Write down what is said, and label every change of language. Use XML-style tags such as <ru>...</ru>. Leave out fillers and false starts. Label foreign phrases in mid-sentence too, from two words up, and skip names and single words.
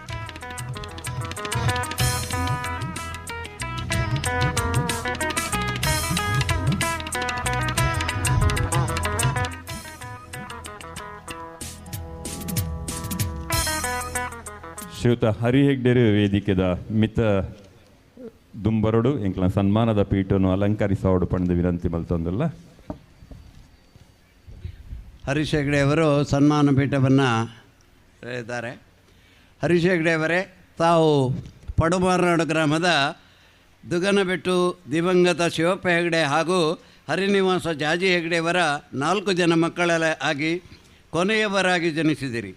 <tcy>ಶ್ರೀಯುತ ಹರಿ ಹೆಗ್ಡೆರೆ ವೇದಿಕೆದ ಮಿತ ದುಂಬರಡು ಎಂಕ್ಲ ಸನ್ಮಾನದ ಪೀಠವನ್ನು ಅಲಂಕರಿಸೋಡು ಪಡೆದು ವಿನಂತಿ ಮಲ್ತೊಂದಿಲ್ಲ.</tcy> <kn>ಹರೀಶ್ ಹೆಗ್ಡೆ ಅವರು ಸನ್ಮಾನ ಪೀಠವನ್ನು ಇದ್ದಾರೆ. ಹರೀಶ್ ಹೆಗ್ಡೆ ಅವರೇ ತಾವು ಪಡುಮಾರನಾಡು ಗ್ರಾಮದ ದುಗನಬೆಟ್ಟು ದಿವಂಗತ ಶಿವಪ್ಪ ಹೆಗ್ಡೆ ಹಾಗೂ ಹರಿನಿವಾಸ ಜಾಜಿ ಹೆಗ್ಡೆಯವರ 4 ಜನ ಮಕ್ಕಳಾಗಿ ಕೊನೆಯವರಾಗಿ ಜನಿಸಿದಿರಿ.</kn>